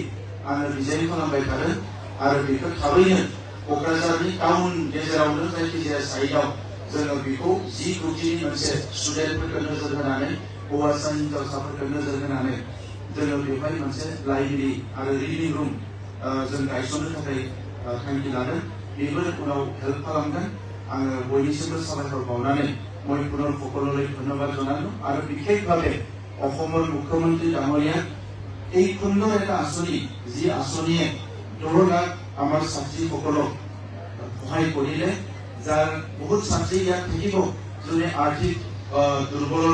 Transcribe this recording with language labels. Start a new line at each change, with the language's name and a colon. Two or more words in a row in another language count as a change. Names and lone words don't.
Bodo: आङो डिजाइन खालामबाय थादों आरो बेखौ थाबैनो क'क्राझारनि टाउन गेजेरावनो जायखिजाया साइडआव जोङो बेखौ 10 कोटिनि मोनसे स्टुडेन्टफोरखौ नोजोर होनानै हौवासा हिनजावसाफोरखौ नोजोर होनानै जोङो बेवहाय मोनसे लाइब्रेरि आरो
English: reading room
Bodo: जों गायसननो थाखाय थांखि लादों बेबो उनाव हेल्प खालामगोन आङो बयनिसिमबो साबायखर बावनानै
Assamese: মই পুনৰ সকলোলৈ ধন্যবাদ জনালো আৰু বিশেষভাৱে অসমৰ মুখ্যমন্ত্ৰী ডাঙৰীয়া এই সুন্দৰ এটা আঁচনি যি আঁচনিয়ে 2 লাখ আমাৰ ছাত্ৰীসকলক সহায় কৰিলে যাৰ বহুত ছাত্ৰী ইয়াত থাকিব যোনে আৰ্থিক দুৰ্বলৰ